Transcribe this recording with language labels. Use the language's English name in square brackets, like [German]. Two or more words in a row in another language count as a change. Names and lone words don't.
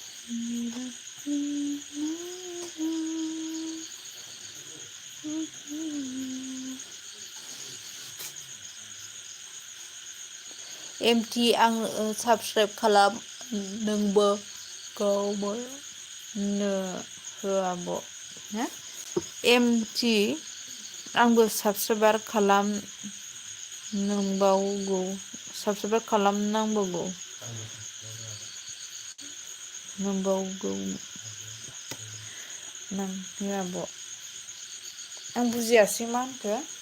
[Bodo] MT आं साबस्क्राइब खालाम नोंबो गावबो नो होआब' हो MT आंबो साबस्क्राइबार खालाम नोंबावगौ साबस्क्राइब खालामनांबावगौ नोंबावगौ नों होआब' आं बुजियासै मा होनखो